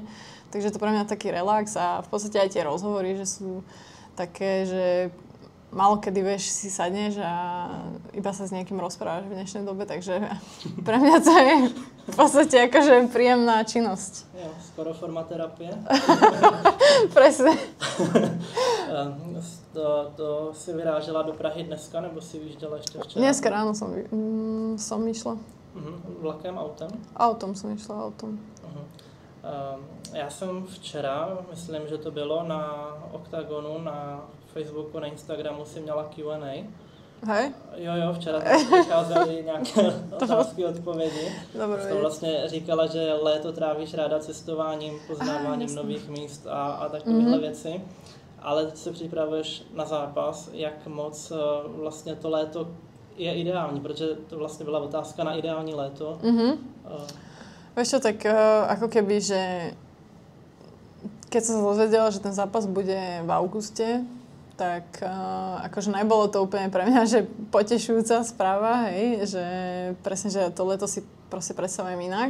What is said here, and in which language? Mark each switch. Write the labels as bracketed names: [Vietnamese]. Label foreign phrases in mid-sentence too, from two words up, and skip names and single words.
[Slovak] Takže to pre mňa taký relax a v podstate aj tie rozhovory, že sú také, že málo kedy, vieš, si sadneš a iba sa s niekým rozprávaš v dnešnej dobe, takže pre mňa to je v podstate akože príjemná činnosť. [Czech] Jo, skoro forma terapie. [Slovak] Presne. [Czech] To si vyrážela do Prahy dneska, nebo si vyjížděla ještě včera? [Slovak] Dneska ráno som išla. [Czech] Vlakem, autem? [Slovak] Autom som išla, autom. [Czech] Já jsem včera, myslím, že to bylo na Oktagonu, na Facebooku, na Instagramu si měla Q&A. [Slovak] Hej? [Czech] Jo, včera vycházely nějaké otázky, odpovědi. [Slovak] Dobre, [Czech] to vlastně říkala, že léto trávíš ráda cestováním, poznáváním nových míst a takovéhle věci. Ale teď se připravuješ na zápas, jak moc vlastně to léto je ideální, protože to vlastně byla otázka na ideální léto. [Slovak] Vieš čo, tak ako keby, že keď som sa dozvedela, že ten zápas bude v auguste, tak akože nebolo to úplne pre mňa, že potešujúca správa, hej, že presne, že to leto si proste predstavujem inak.